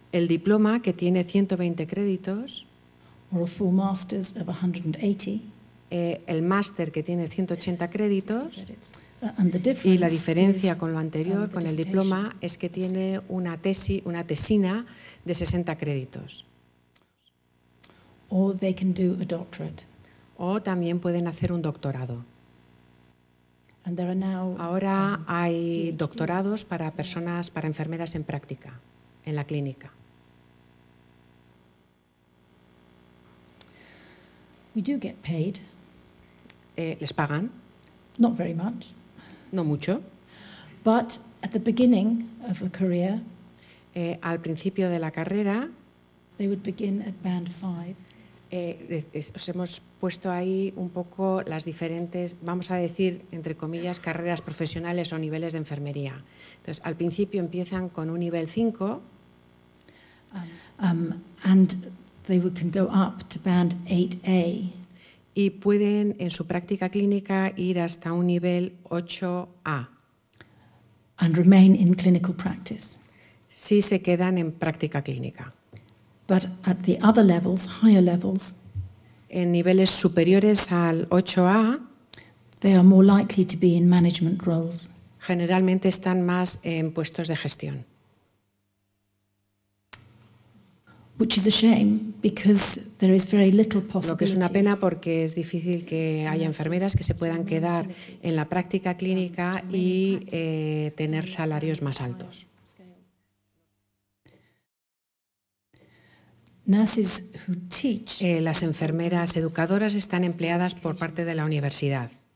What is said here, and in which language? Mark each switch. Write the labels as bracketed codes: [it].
[es] El diploma, que tiene 120 créditos. [en] Or a full master's of 180. [es] El máster, que tiene 180 créditos. Y la diferencia con lo anterior, con el diploma, es que tiene una tesina de 60 créditos. [en] Or they can do a doctorate. [es] O también pueden hacer un doctorado. Ahora hay doctorados para enfermeras en práctica, en la clínica. [en] We do get paid. [es] Les pagan. [en] Not very much. [es] No mucho. [en] But at the beginning of the career, [es] al principio de la carrera, [en] they would begin at band 5. [es] Os hemos puesto ahí un poco las diferentes, vamos a decir, entre comillas, carreras profesionales o niveles de enfermería. Entonces, al principio empiezan con un nivel 5. [en] And they can go up to band 8A. [es] Y pueden, en su práctica clínica, ir hasta un nivel 8A. [en] And remain in clinical practice. [es] Si se quedan en práctica clínica. [en] But at the other levels, higher levels, [es] en niveles superiores al 8A, [en] they are more likely to be in management roles. [es] Generalmente están más en puestos de gestión. [en] Which is a shame because there is very little possibility. [es] Lo que es una pena porque es difícil que haya enfermeras que se puedan quedar en la práctica clínica y tener salarios más altos. [en] Nurses who teach, [es] las enfermeras educadoras están empleadas por parte de la universidad.